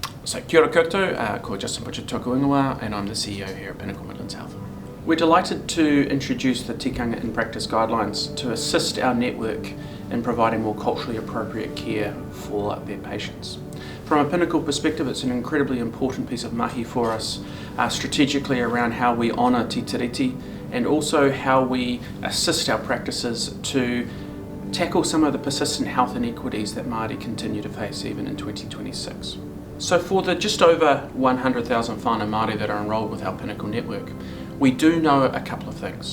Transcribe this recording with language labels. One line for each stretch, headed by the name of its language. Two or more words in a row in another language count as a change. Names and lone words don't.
Māori: So kia ora koutou, ko Justin Butcher tōku ingoa,
English: and I'm the CEO here at Pinnacle Midlands Health. We're delighted to introduce the Tikanga in Practice guidelines to assist our network in providing more culturally appropriate care for their patients. From a Pinnacle perspective, it's an incredibly important piece of mahi for us, strategically around how we honour
Māori: te tiriti
English: and also how we assist our practices to tackle some of the persistent health inequities that Māori continue to face even in 2026. So for the just over 100,000
Māori: whānau Māori
English: that are enrolled with our Pinnacle network, we do know a couple of things.